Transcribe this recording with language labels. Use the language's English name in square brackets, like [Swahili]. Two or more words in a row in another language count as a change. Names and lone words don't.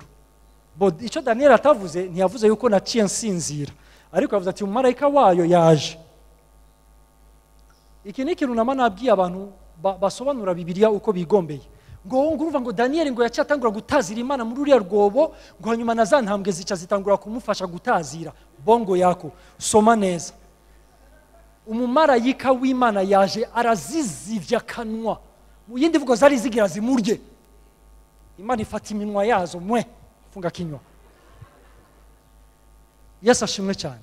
[Rundi] Icyo Daniel atavuze, ntiyavuze yuko naciye nsinzira, ariko yavuze ati umumarayika wayo yaje. Iki ni ikintu nama nabwiye abantu basobanura Bibiliya uko bigombeye, ngo ngurumva ngo Daniel ngo yaciye atangura gutazira Imana muri uriya rwobo, ngo hanyuma na za ntambwe zica zitangura kumufasha gutazira. Bongo yako soma neza, umumarayika w'Imana yaje arazizivya kanwa mu yindi mvugo zari zigira zimurye. Imana ifata iminwa yazo mwe [Swahili] funga kinywa. [Rundi] Yesu ashimwe cyane.